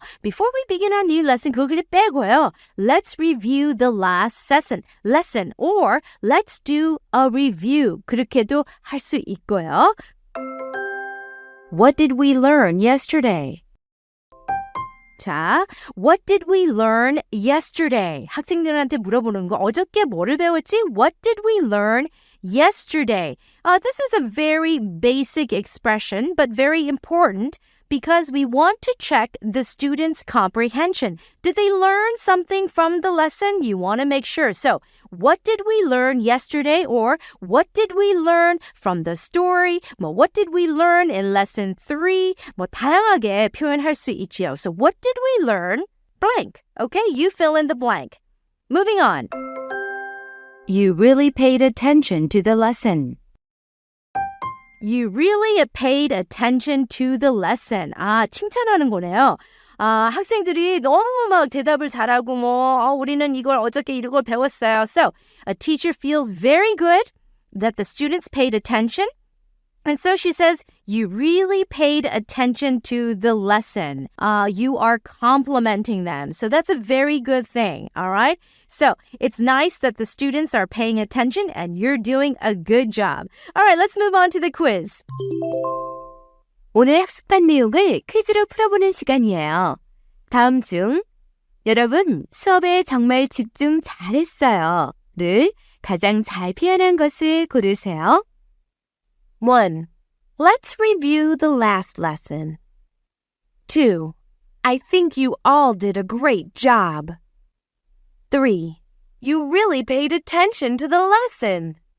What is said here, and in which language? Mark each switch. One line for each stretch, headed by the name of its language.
English: Before we begin our new lesson,
Korean: 그거 그냥 빼고요.
English: Let's review the last lesson, or let's do a review.
Korean: 그렇게도 할 수 있고요.
English: What did we learn yesterday? 자, what did we learn yesterday?
Korean: 학생들한테 물어보는 거, 어저께 뭐를 배웠지?
English: What did we learn yesterday? This is a very basic expression, but very important because we want to check the students' comprehension. Did they learn something from the lesson? You want to make sure. So, what did we learn yesterday? Or what did we learn from the story? What did we learn in lesson 3?
Korean: 다양하게 표현할 수 있지요.
English: So, what did we learn? Blank. Okay, you fill in the blank. Moving on. You really paid attention to the lesson. You really paid attention to the lesson.
Korean: 칭찬하는 거네요. 학생들이 너무 막 대답을 잘하고 우리는 이걸 어저께 이걸 배웠어요.
English: So, a teacher feels very good that the students paid attention. And so she says, you really paid attention to the lesson. You are complimenting them. So that's a very good thing, all right? So it's nice that the students are paying attention and you're doing a good job. All right, let's move on to the quiz.
Korean: 오늘 학습한 내용을 퀴즈로 풀어보는 시간이에요. 다음 중 여러분 수업에 정말 집중 잘했어요.를 가장 잘 표현한 것을 고르세요. 1.
English: Let's review the last lesson. 2. I think you all did a great job. 3. You really paid attention to the lesson.